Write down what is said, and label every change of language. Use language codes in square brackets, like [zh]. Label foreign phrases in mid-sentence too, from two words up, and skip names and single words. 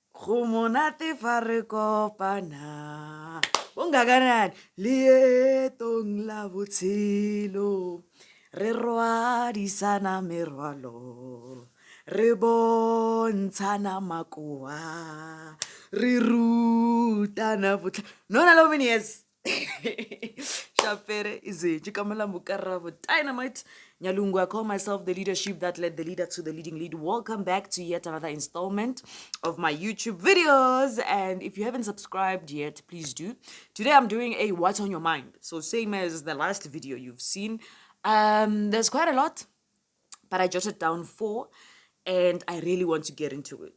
[tn] Go monate fa re kopana. Bungaganani lietong la botshelo. Re rwadisana merwalo. Re bontshana makoa. Re rutana botla. [en] No, no, no, yes. Shapere ize chikamela mukarabo dynamite Nyalungu. I call myself the leadership that led the leader to the leading lead. Welcome back to yet another installment of my YouTube videos, and if you haven't subscribed yet, please do. Today I'm doing a what's on your mind, so same as the last video you've seen. There's quite a lot, but I jotted down 4 and I really want to get into it.